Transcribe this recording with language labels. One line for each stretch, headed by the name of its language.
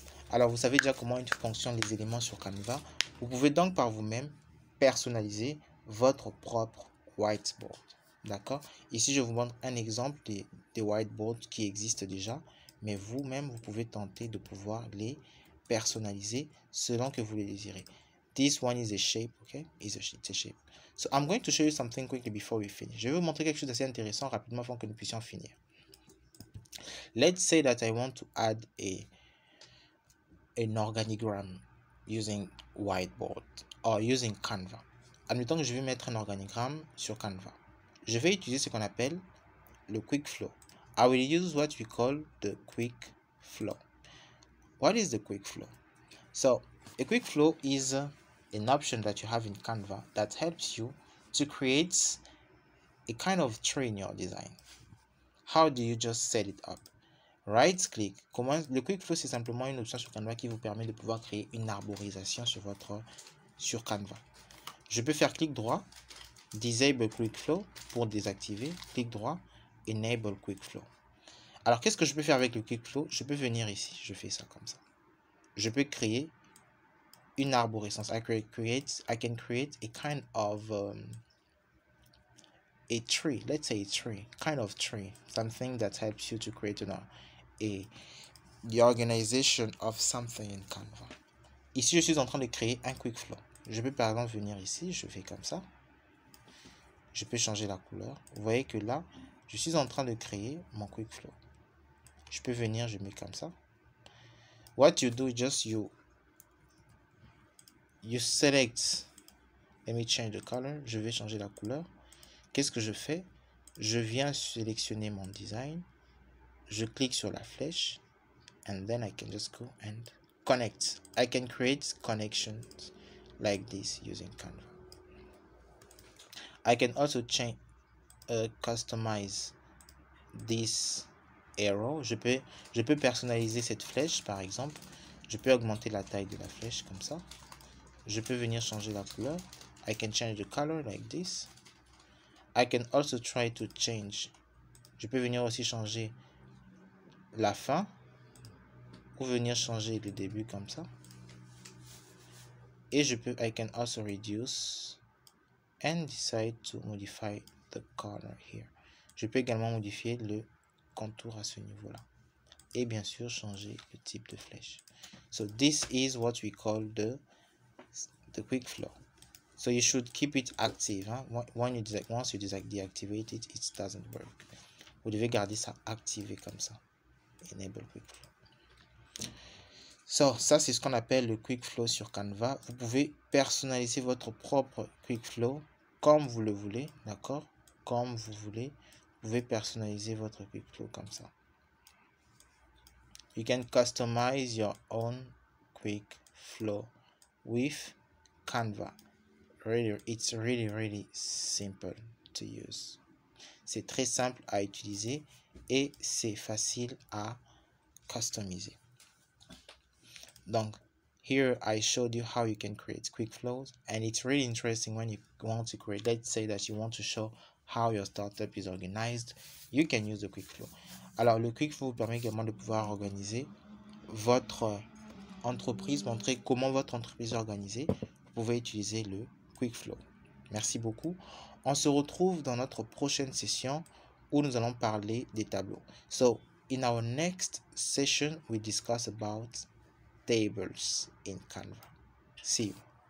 French: Alors vous savez déjà comment fonctionnent les éléments sur Canva. Vous pouvez donc par vous-même personnaliser votre propre whiteboard. D'accord? Ici je vous montre un exemple des whiteboards qui existent déjà, mais vous-même vous pouvez tenter de pouvoir les personnaliser selon que vous le désirez.
English: This one is a shape, okay? It's a shape. So I'm going to show you something quickly before we finish.
French: Je vais vous montrer quelque chose d'assez intéressant rapidement avant que nous puissions finir.
English: Let's say that I want to add an organigram using whiteboard or using Canva.
French: Admettons que je vais mettre un organigramme sur Canva. Je vais utiliser ce qu'on appelle le quick flow.
English: I will use what we call the quick flow. What is the quick flow? So a quick flow is an option that you have in Canva that helps you to create a kind of tree in your design. How do you just set it up? Right click.
French: Le quick flow, c'est simplement une option sur Canva qui vous permet de pouvoir créer une arborisation sur Canva. Je peux faire clic droit, disable quick flow pour désactiver, clic droit, enable quick flow. Alors qu'est-ce que je peux faire avec le quick flow? Je peux venir ici, je fais ça comme ça. Je peux créer une arborescence.
English: I can create a kind of a tree. Let's say a tree, kind of tree, something that helps you to create the organization of something in Canva.
French: Ici, je suis en train de créer un quick flow. Je peux par exemple venir ici, je fais comme ça. Je peux changer la couleur. Vous voyez que là, je suis en train de créer mon quick flow. Je peux venir, je mets comme ça.
English: What you do, just you select. Let me change the color.
French: Je vais changer la couleur. Qu'est-ce que je fais? Je viens sélectionner mon design. Je clique sur la flèche.
English: And then I can just go and connect. I can create connections like this using Canva. I can also change, customize this arrow.
French: Je peux personnaliser cette flèche par exemple. Je peux augmenter la taille de la flèche comme ça. Je peux venir changer la couleur.
English: I can change the color like this. I can also try to change.
French: Je peux venir aussi changer la fin ou venir changer le début comme ça.
English: Et I can also reduce and decide to modify the color here.
French: Je peux également modifier le contour à ce niveau-là. Et bien sûr, changer le type de flèche.
English: So this is what we call the quick flow. So you should keep it active. Hein? Once you deactivate it, it doesn't work.
French: Vous devez garder ça activé comme ça. Enable quick flow. So, ça c'est ce qu'on appelle le quick flow sur Canva. Vous pouvez personnaliser votre propre quick flow comme vous le voulez, d'accord? Comme vous voulez. Vous pouvez personnaliser votre quick flow comme ça.
English: You can customize your own quick flow with Canva. It's really simple to use.
French: C'est très simple à utiliser et c'est facile à customiser.
English: Donc, here I showed you how you can create quick flows, and it's really interesting when you want to create, let's say that you want to show how your startup is organized, you can use the quick flow.
French: Alors, le quick flow vous permet également de pouvoir organiser votre entreprise, montrer comment votre entreprise est organisée. Vous pouvez utiliser le quick flow. Merci beaucoup. On se retrouve dans notre prochaine session où nous allons parler des tableaux.
English: So, in our next session, we discuss about tables in Canva. See you.